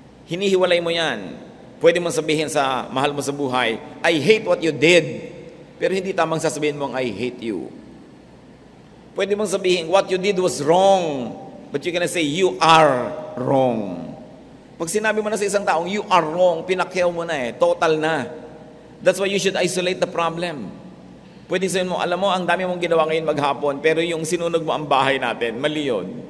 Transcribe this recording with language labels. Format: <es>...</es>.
<tl>Hinihiwalay mo yan. Pwede mong sabihin sa mahal mo sa buhay,</tl> <en>I hate what you did.</en> <tl>Pero hindi tamang sasabihin mong,</tl> <en>I hate you.</en> <tl>Pwede mong sabihin,</tl> <en>what you did was wrong. But you're gonna say, you are wrong.</en> <tl>Pag sinabi mo na sa isang taong,</tl> <en>you are wrong,</en> <tl>pinakyaw mo na total na.</tl> <en>That's why you should isolate the problem.</en> <tl>Pwede sabihin mo, alam mo, ang dami mong ginawa ngayon maghapon, pero yung sinunog mo ang bahay natin, mali yun.</tl>